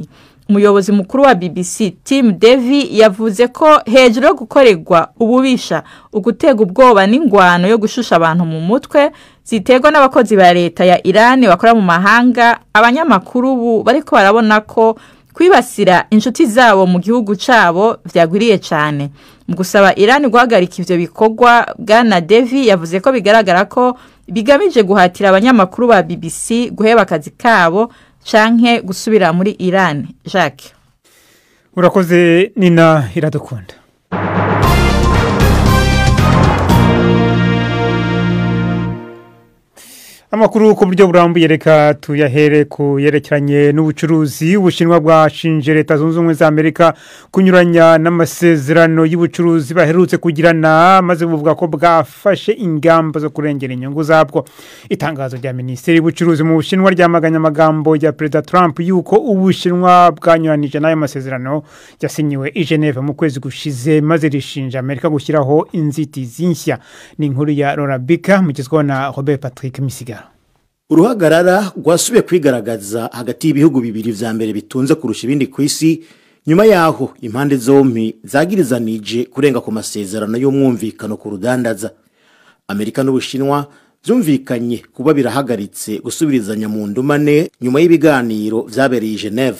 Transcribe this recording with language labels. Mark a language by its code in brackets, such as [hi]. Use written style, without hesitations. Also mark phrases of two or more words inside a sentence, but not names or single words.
[rn] Umuyobozi mukuru wa BBC Tim Davie yavuze ko hejuru yo gukorerwa ububisha, ugutega ubwoba n'ingwano yo gushusha abantu mu mutwe ziterwa n'abakozi ba leta ya Iran bakora mu mahanga, abanyamakuru ubu bariko barabona ko kwibasira inshuti zabo mu gihugu cabo vyagwiriye cyane. Mu gusaba Iran guhagarika ivyo bikorwa, Bwana Davie yavuze ko bigaragara ko bigamije guhatira abanyamakuru ba BBC guheba akazi kabo canke gusubira muri Iran. Jacques, urakoze Nina Iradukunda. [rw] Amakuru ku buryo burambuye reka tuyahere ku yerekeranye n'ubucuruzi. Ubushinwa bwashinje Leta Zunze Ubumwe za Amerika kunyuranya n'amasezerano y'ubucuruzi baherutse kugirana, maze buvuga ko bwafashe ingamba zo kurengera inyungu zabwo. Itangazo rya Minisiteri y'Ubucuruzi mu Bushinwa ryamaganye amagambo ya Perezida Trump yuko Ubushinwa bwanyuranije n'ayo masezerano yasinyiwe i Geneva mu kwezi gushize, maze rishinja Amerika gushyiraho inzitizi nshya. Ni inkuru ya Laura Bika mugezweho na Robert Patrick Misiga. [rn] Uruhagarara rwasubiye kwigaragaza hagati y'ibihugu bibiri vya mbere bitunze kurusha ibindi ku isi, nyuma yaho impande zompi zagirizanije kurenga ku masezerano y'umwumvikano ku rudandaza. Amerika n'Ubushinwa byumvikanye kuba birahagaritse gusubirizanya mu ndumane nyuma y'ibiganiro vyabereye i Geneva.